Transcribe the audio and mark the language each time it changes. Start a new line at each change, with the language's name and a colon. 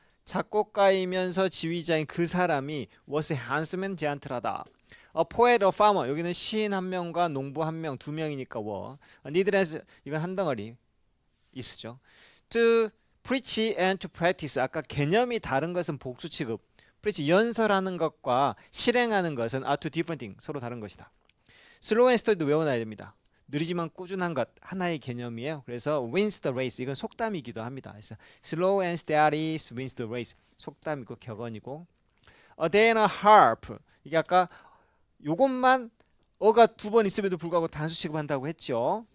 Korean: 작곡가이면서 지휘자인 그 사람이
English: was handsome gentl
Korean: 하다.
English: A poet, a farmer.
Korean: 여기는 시인 한 명과 농부 한 명, 두 명이니까 were. needless 이건 한 덩어리 is죠.
English: To preach and to practice.
Korean: 아까 개념이 다른 것은 복수 취급. preach 연설하는 것과 실행하는 것은
English: are two different things.
Korean: 서로 다른 것이다. slow and steady도 외워놔야 됩니다. 느리지만 꾸준한 것 하나의 개념이에요. 그래서 wins the race 이건 속담이기도 합니다. 그래서
English: slow and steady wins the race
Korean: 속담이고 격언이고
English: a day and a half
Korean: 이게 아까 요것만 어가 두 번 있음에도 불구하고 단수 취급한다고 했죠.